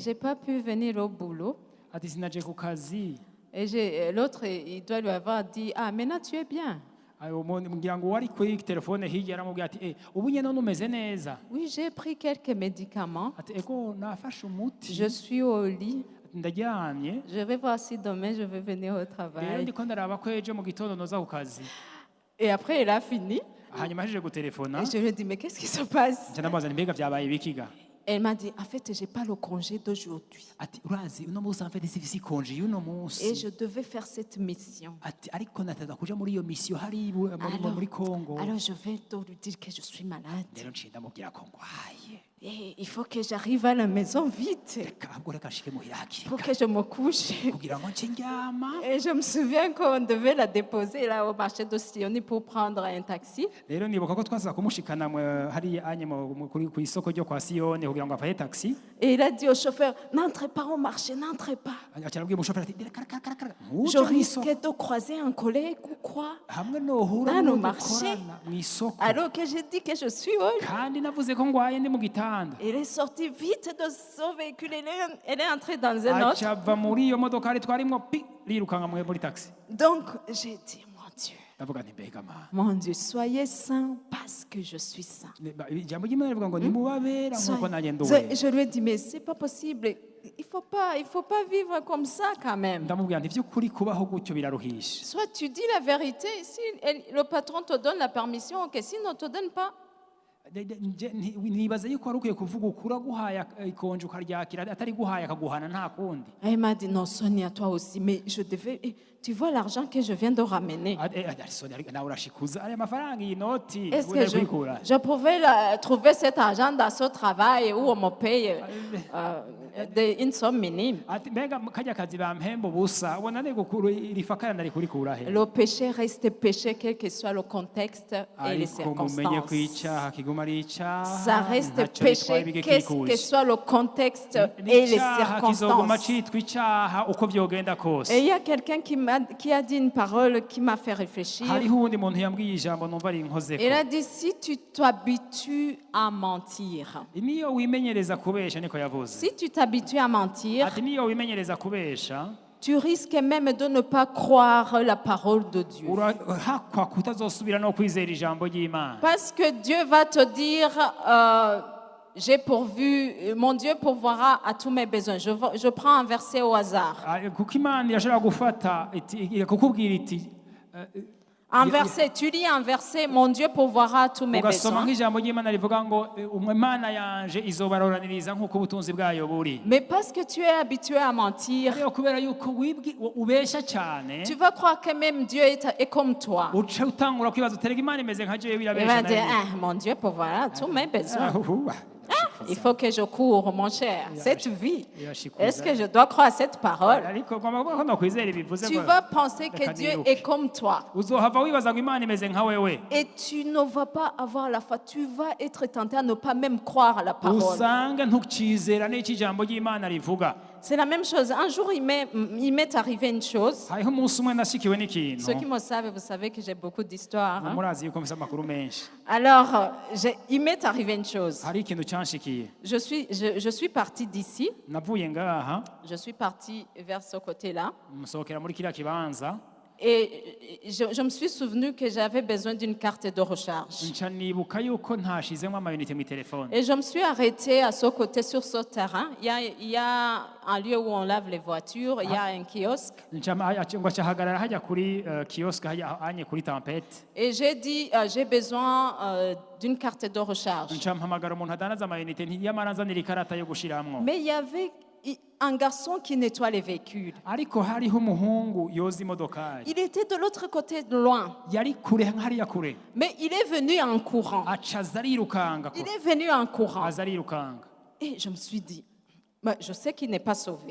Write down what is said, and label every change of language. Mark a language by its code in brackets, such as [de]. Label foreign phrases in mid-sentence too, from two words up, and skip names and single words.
[fr] J'ai pas pu venir au boulot. [rn] ati sinaje ku kazi [fr] Et l'autre, il doit lui avoir dit, ah, maintenant tu es bien. [rn] ngira ngo wari kuri telefone hirya yaramubwira ati ubu nyene none umeze neza [fr] Oui, j'ai pris quelques médicaments. [rn] ati ego nafashe umuti [fr] Je suis au lit. [rn] ndaryamye [fr] Je vais voir si demain je vais venir au [rn] rero [fr] travail. [rn] ndiko ndaraba ko ejo mu gitondo noza ku kazi [fr] Et après, il a fini. [rn] hanyuma ahejeje gutelefona [fr] Et je lui ai dit, mais qu'est-ce qui se passe? [rn] nca ndamubaza nti mbega vyabaye bikiga [fr] Elle m'a dit, en fait, j'ai pas le congé d'aujourd'hui. [rn] ati urazi uno munsi amfite sifise ikonje y'uno [fr] Et [rn] munsi [fr] je devais faire cette mission. [rn] ati ariko nateza kuja muri iyo misiyo hari muri Kongo [fr] Alors, je vais donc lui dire que je suis malade. [rn] rero nciye ndamubwira ko ngwaye [fr] Et il faut que j'arrive à la maison vite [rn] reka ahubwo reka nshike muhira hakiri [fr] pour que je me couche. [rn] kugira ngo nce ndyama [fr] Et je me souviens qu'on devait la déposer là au marché de Sioni pour prendre un taxi. [rn] rero nibuka ko twaza kumushikana hariya anye ku isoko ryo kwa Siyoni kugira ngo afate taxi [fr] Et il a dit au chauffeur, n'entrez pas au marché, n'entrez pas. [rn] aca arabwira umushoferi ati karakara [fr] Je risquais de croiser un collègue ou quoi. [rn] hamwe nohura [fr] Dans le [rn] n'uwo [fr] marché. [rn] dukorana mw'isoko [fr] Alors que j'ai dit que je suis au lit. [rn] kandi navuze ko ngwaye ndi mu gitanda [fr] Il est sorti vite de son véhicule. Elle est entrée dans un autre. [rn] aca ava muri iyo modokari twarimwo pi rirukanga muri taxi [fr] Donc j'ai dit, mon Dieu, [rn] ndavuga nti mbega mana [fr] mon Dieu, soyez saints parce que je suis saint. [rn] ijambo ry'Imana rivuga ngo nimubabera nk'uko nanjye nduwe [fr] Je lui ai dit, mais c'est pas possible. Il faut pas vivre comme ça quand même. [rn] ndamubwira nti by'ukuri kubaho gutyo biraruhisha [fr] Soit tu dis la vérité, si le patron te donne la permission, ok, s'il ne te donne pas, [rn] nibaza yuko wari ukwiye kuvuga ukuri aguhaye ikonje ukaryakira atari guhaye akaguhana nta kundi [fr] elle m'a dit, non, Sonia, toi aussi, mais je devais... Tu vois l'argent que je viens de ramener. [rn] nawe urashikuza aya mafaranga iyi noti [fr] Est-ce [rn] uri [fr] que [rn] kuyikura [fr] je pouvais trouver cet argent dans ce travail où on me paye une somme minime? [rn] ati mbega kajya kazi bampemba ubusa ubona ni gukuru iri fakara nari kurikura he [fr] Le péché reste péché, quel que soit le contexte et les [rn] ariko mumenye ko [fr] circonstances. [rn] icyaha kiguma ari icyaha [fr] Ça reste [rn] ntacyo bitwaye [fr] péché, [rn] bige [fr] quel que [rn] kikuje [fr] soit le contexte et les [rn] n'icyaha kizoguma [fr] circonstances. [rn] citwa icyaha uko vyogenda kose [fr] Et il y a quelqu'un qui a dit une parole qui m'a fait réfléchir. [rn] hariho uwundi muntu yambwiye ijambo numva rinkozeko [fr] Il a dit, si tu t'habitues à mentir, [rn] niyo wimenyereza kubesha niko yavuze [fr] si tu t'habitues à mentir, [rn] ati niyo wimenyereza kubesha [fr] tu risques même de ne pas croire la parole de Dieu. [rn] urahakwa kutazosubira no kwizera ijambo ry'Imana [fr] Parce que Dieu va te dire, j'ai pourvu, mon Dieu pourvoira à tous mes besoins. Je prends un verset au hasard. [rn] kuko Imana irashobora gufata kukubwira iti [fr] Un verset, tu lis un verset, mon Dieu pourvoira à tous mes [rn] ugasoma [fr] besoins. [rn] nk'ijambo ry'Imana rivuga ngo Imana yanje izobaroraniriza nk'uko ubutunzi bwayo buri [fr] Mais parce que tu es habitué à mentir, [rn] rero kubera yuko ubesha cyane [fr] tu vas croire que même Dieu est comme toi. [rn] uca utangura kwibaza uterega Imana imeze nka jewe [fr] Il va [rn] irabesha [fr] dire, [rn] nayo [fr] ah, mon Dieu pourvoira à tous mes besoins. Ahuhu. Il faut que je cours, mon cher. Cette vie. [rn] Irashikuza. [fr] Est-ce que je dois croire à cette parole? [rn] ariko ngomba kuvuga ko nokwizera ibivuze [fr] Tu [rn] ngo [fr] vas penser que [rn] reka [fr] Dieu [rn] niruke. [fr] est comme toi. [rn] uzohava wibaza ngo Imana imeze nka wewe [fr] Et tu ne vas pas avoir la foi. Tu vas être tenté à ne pas même croire à la parole. [rn] usanga ntukizera n'icyo ijambo ry'Imana rivuga [fr] C'est la même chose. Un jour, il m'est arrivé une chose. [rn] hariho umunsi umwe nashikiwe [fr] Ceux qui [rn] n'ikintu [fr] me savent, vous savez que j'ai beaucoup d'histoires. Hein? [rn] murazi yuko mfise amakuru menshi [fr] Alors, il m'est arrivé une chose. [rn] hari ikintu canshikiye [fr] Je suis partie d'ici. [rn] navuye ngaha [fr] Je suis partie vers ce côté-là. [rn] musohokera muri kiriya kibanza [fr] Et je me suis souvenu que j'avais besoin d'une carte de recharge. [rn] nca nibuka yuko ntashizemo amayinite mu telefone [fr] Et je me suis arrêtée à ce côté, sur ce terrain. Il y a un lieu où on lave les voitures, il y a un kiosque. [rn] ngo acahagarara hajya kuri kiosk hanye kuri tempete [fr] Et j'ai dit, j'ai besoin d'une carte de recharge. [rn] nca mpamagara umuntu adanaza amayinite ntiyamara anzanira ikarata yo gushiramwo [fr] Mais il y avait un garçon qui nettoie les véhicules. [rn] ariko hariho umuhungu yoza imodokari [fr] Il était de l'autre côté, de loin. [rn] yari kure hariya kure [fr] Mais il est venu en courant. [rn] aca aza arirukanga [fr] Il est venu en courant. [rn] aza arirukanga [fr] Et je me suis dit, bah, je sais qu'il n'est pas sauvé.